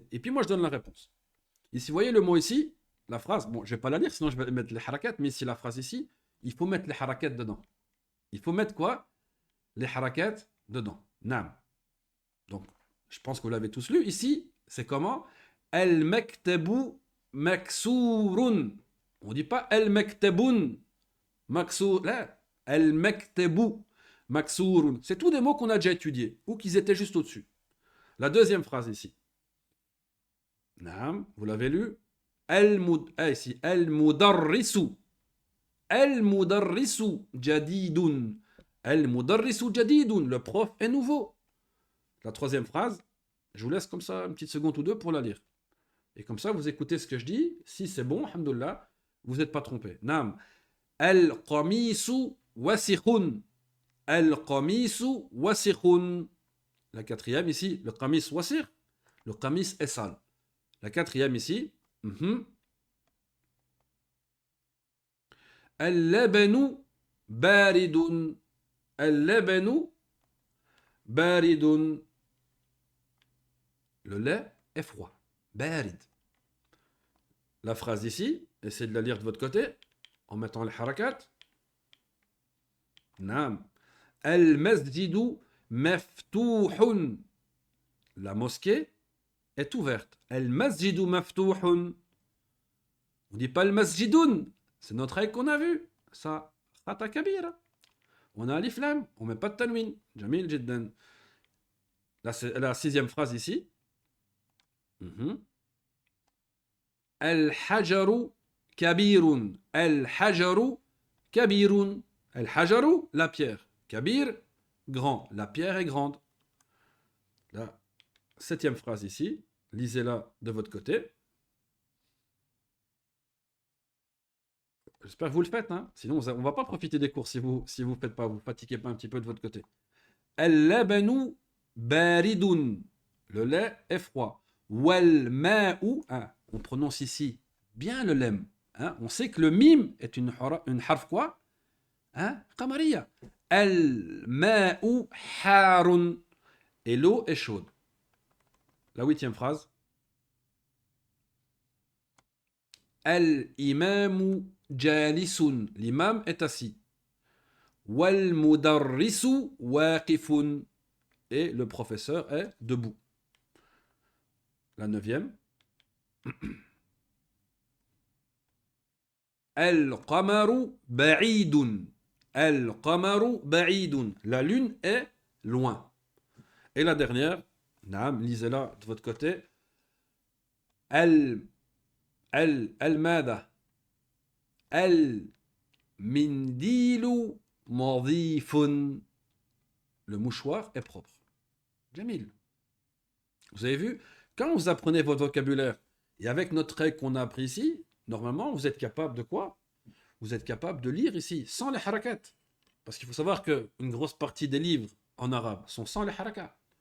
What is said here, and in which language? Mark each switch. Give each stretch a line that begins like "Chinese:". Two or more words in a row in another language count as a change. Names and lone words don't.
French: Et puis moi, je donne la réponse. Ici, vous voyez le mot ici, la phrase, bon, je ne vais pas la lire, sinon je vais mettre les harakats, mais ici, la phrase ici, il faut mettre les harakats dedans. Il faut mettre quoi? Les harakats dedans. Nam. Donc, je pense que vous l'avez tous lu. Ici, c'est comment?
Arabic: المكتب مكسور.
French: On ne dit pas
Arabic: المكتبٌ مكسور. Là, المكتب مكسور.
French: C'est tous des mots qu'on a déjà étudiés ou qu'ils étaient juste au-dessus. La deuxième phrase ici. Nam, vous l'avez lu? Ici,
Arabic: al-mudarrisu. المدرس جديد. المدرس جديد.
French: Le prof est nouveau. La troisième phrase, je vous laisse comme ça une petite seconde ou deux pour la lire. Et comme ça, vous écoutez ce que je dis. Si c'est bon, alhamdoulilah, vous n'êtes pas trompé. Nam.
Arabic: القميص وسخ. القميص وسخ.
French: La quatrième ici, le
Arabic: قميص وسخ.
French: Le qamis est sale. La quatrième ici.
Arabic: اللبن بارد. اللبن بارد.
French: Le lait est froid. Barid. La phrase ici, essayez de la lire de votre côté, en mettant les harakat.
Arabic: نعم. المسجد مفتوح.
French: La mosquée est ouverte.
Arabic: المسجد مفتوح.
French: On ne dit pas al-masjidun. C'est notre règle qu'on a vue.
Arabic: Ça, خطأ كبير.
French: On a alif lam, on ne met pas de tanwin.
Arabic: جميل جدا.
French: La sixième phrase ici.
Arabic: الحجر كبير. الحجر كبير. الحجر,
French: la pierre. Kabir, grand. La pierre est grande. La septième phrase ici. lisez-la de votre côté. J'espère que vous le faites, hein. Sinon on ne va pas profiter des cours si vous faites pas, vous fatiguez pas un petit peu de votre côté.
Arabic: اللبن بارد.
French: Le lait est froid.
Arabic: والماء.
French: Hein, on prononce ici bien le lem. Hein, on sait que le mime est une harf quoi? Hein,
Arabic: قمرية. الماء حار.
French: Et l'eau est chaude. La 8e phrase.
Arabic: الإمام جالس.
French: L'imam est assis.
Arabic: والمدرس واقف.
French: Et le professeur est debout. La 9e.
Arabic: القمر بعيد. القمر بعيد.
French: La lune est loin. Et la dernière, naam, lisez-la de votre côté.
Arabic: Al-mada. المنديل نظيف.
French: Le mouchoir est propre. Jamil. Vous avez vu, quand vous apprenez votre vocabulaire, et avec notre règle qu'on a appris ici, normalement, vous êtes capable de quoi? Vous êtes capable de lire ici, sans les harakat. Parce qu'il faut savoir qu'une grosse partie des livres en arabe sont sans les harakat.